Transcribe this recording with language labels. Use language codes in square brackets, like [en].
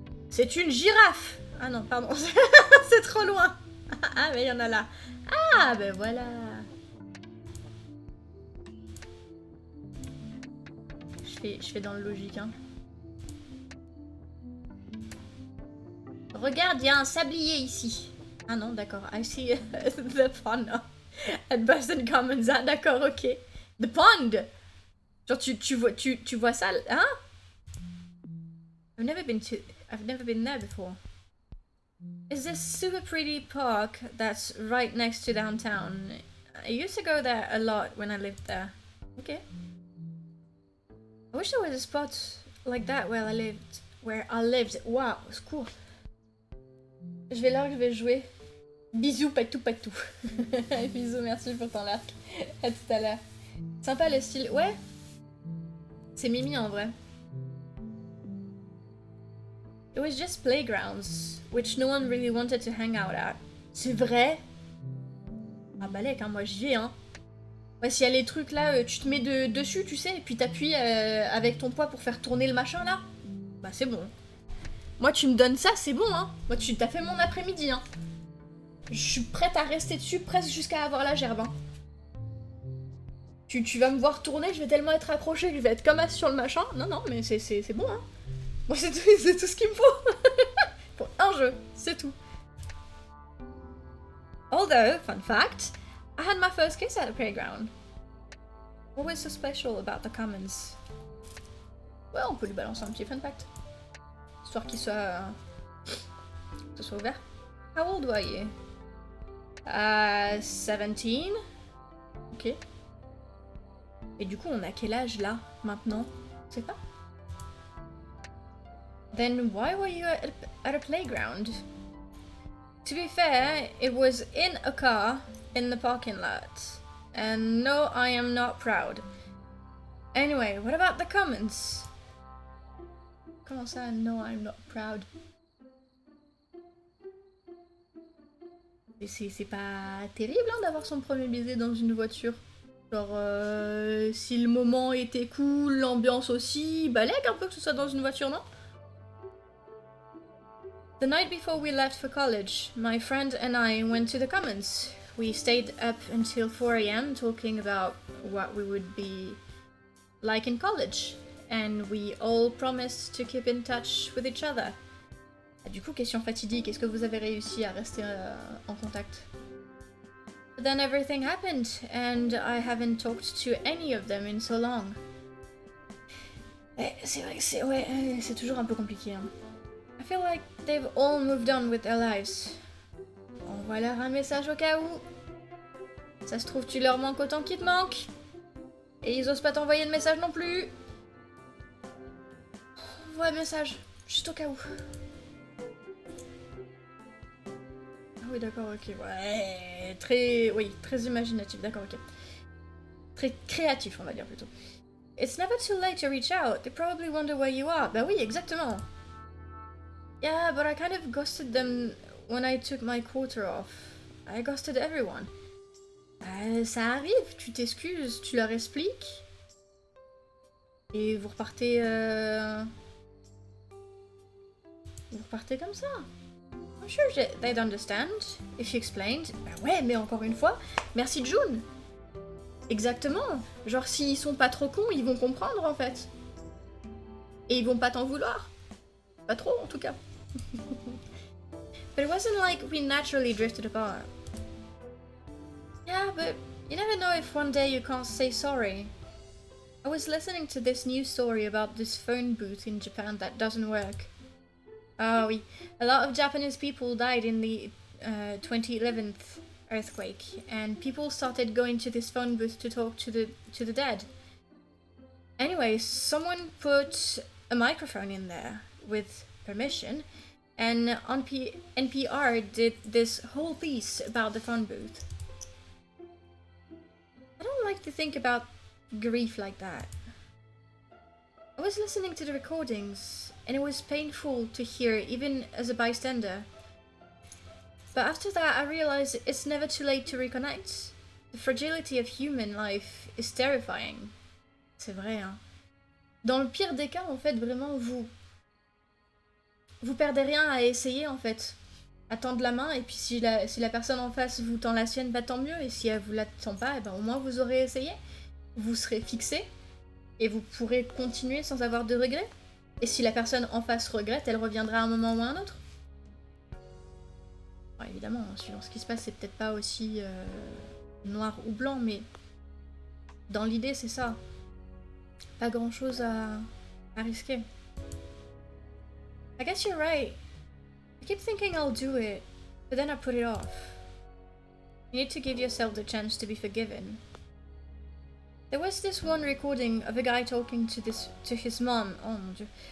[fr] C'est une girafe! Ah non, pardon, c'est trop loin. Ah, mais il y en a là. Ah, ben voilà. Je fais dans le logique, hein. Regarde, il y a un sablier ici. Ah non, d'accord. [en] I see the pond at Boston Commons. [fr] Ah d'accord, ok. [en] The pond. [fr] Genre tu vois ça, hein? [en] I've never been there before. Is this super pretty park that's right next to downtown? I used to go there a lot when I lived there. Okay. I wish there was a spot like that where I lived. [fr] Wow, c'est cool. Je vais là, je vais jouer. Bisous, patou. Bisous, merci pour ton like. À tout à l'heure. Sympa le style. Ouais. C'est mimi en vrai. [en] It was just playgrounds, which no one really wanted to hang out at. [fr] C'est vrai? Ah balèque, hein, moi j'y vais, hein. Ouais, s'il y a les trucs là, tu te mets dessus, tu sais, et puis t'appuies avec ton poids pour faire tourner le machin là. Bah c'est bon. Moi tu me donnes ça, c'est bon, hein. Moi t'as fait mon après-midi, hein. Je suis prête à rester dessus presque jusqu'à avoir la gerbe. Hein. Tu vas me voir tourner, je vais tellement être accrochée que je vais être comme as sur le machin. Non, non, mais c'est bon, hein. Moi, c'est tout ce qu'il me faut. Pour un jeu, c'est tout. [en] Although, fun fact, I had my first kiss at the playground. What was so special about the commons? [fr] Ouais, on peut lui balancer un petit fun fact. Histoire qu'il soit ouvert. [en] How old were you? 17. Ok. [fr] Et du coup, on a quel âge là, maintenant? Je sais pas. [en] Then why were you at a playground? To be fair, it was in a car in the parking lot. And no, I am not proud. Anyway, what about the commons? [fr] Comment ça, [en] no, I'm not proud? [fr] C'est pas terrible hein, d'avoir son premier baiser dans une voiture. Genre, si le moment était cool, l'ambiance aussi, balègue un peu que ce soit dans une voiture, non? [en] The night before we left for college, my friend and I went to the commons. We stayed up until 4 a.m. talking about what we would be like in college. And we all promised to keep in touch with each other. [fr] Ah, du coup, question fatidique, est-ce que vous avez réussi à rester en contact? [en] But then everything happened, and I haven't talked to any of them in so long. [fr] C'est vrai que c'est toujours un peu compliqué. Hein. [en] I feel like they've all moved on with their lives. [fr] Envoie leur un message au cas où. Ça se trouve, tu leur manques autant qu'ils te manquent. Et ils osent pas t'envoyer de message non plus. Envoie un message, juste au cas où. Ah oui, d'accord, ok. Ouais, très imaginatif, d'accord, ok. Très créatif, on va dire plutôt. [en] It's never too late to reach out. They probably wonder where you are. [fr] Bah oui, exactement. [en] Yeah, but I kind of ghosted them when I took my quarter off. I ghosted everyone. [fr] Ça arrive, tu t'excuses, tu leur expliques. Et vous repartez... Vous repartez comme ça. [en] I'm sure they'd understand if you explained. [fr] Bah ouais, mais encore une fois, merci June. Exactement. Genre, s'ils sont pas trop cons, ils vont comprendre en fait. Et ils vont pas t'en vouloir. Pas trop en tout cas. [en] But it wasn't like we naturally drifted apart. Yeah, but you never know if one day you can't say sorry. I was listening to this news story about this phone booth in Japan that doesn't work. [fr] Ah oui, [en] a lot of Japanese people died in the 2011 earthquake, and people started going to this phone booth to talk to the dead. Anyway, someone put a microphone in there with permission, and NPR did this whole piece about the phone booth. I don't like to think about grief like that. I was listening to the recordings, and it was painful to hear even as a bystander. But after that I realized it's never too late to reconnect. The fragility of human life is terrifying. [fr] C'est vrai, hein. Dans le pire des cas, en fait, vraiment, vous perdez rien à essayer, en fait. À tendre la main, et puis si la personne en face vous tend la sienne, bah tant mieux. Et si elle vous la tend pas, et ben au moins vous aurez essayé. Vous serez fixé, et vous pourrez continuer sans avoir de regrets. Et si la personne en face regrette, elle reviendra à un moment ou à un autre. Bon, évidemment, suivant ce qui se passe, c'est peut-être pas aussi noir ou blanc, mais dans l'idée, c'est ça. Pas grand-chose à risquer. [en] I guess you're right. I keep thinking I'll do it, but then I put it off. You need to give yourself the chance to be forgiven. There was this one recording of a guy talking to his mom. [fr] Oh mon Dieu.